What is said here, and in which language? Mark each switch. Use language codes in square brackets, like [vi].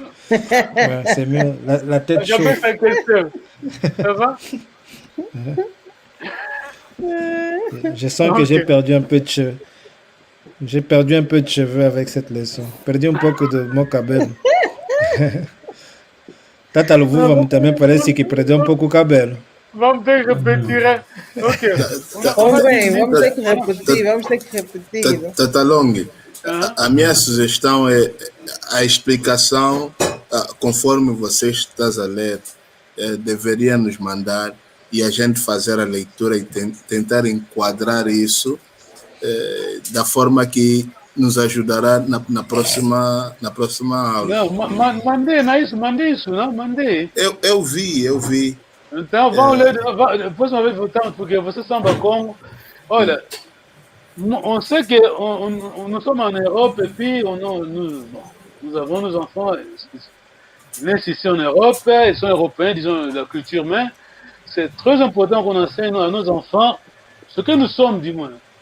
[fr] Ouais, c'est mieux, la tête chaude. J'ai fait question. Ça va? Je sens que j'ai perdu un peu de cheveux. J'ai perdu un peu de cheveux avec cette leçon. Perdu un peu de mon cabelo. [pt] Tata Luvuva também parece que perdeu um pouco o cabelo. Vamos ter que repetir, hein? Ok. Vamos ter que repetir. Tata Long, a minha sugestão é a explicação, conforme você está a ler, deveria nos mandar e a gente fazer a leitura e tentar enquadrar isso da forma que nos ajudará na próxima aula. Não, mandei isso, não? Mandei. Eu vi. Então vamos ler, depois uma vez voltamos, porque vocês são como. [fr] Olha, on sait que nous sommes en Europe et puis nous avons nos enfants naissent ici en Europe, ils sont européens, disons, de la culture, mais c'est très important qu'on enseigne à nos enfants ce que nous sommes, du moins.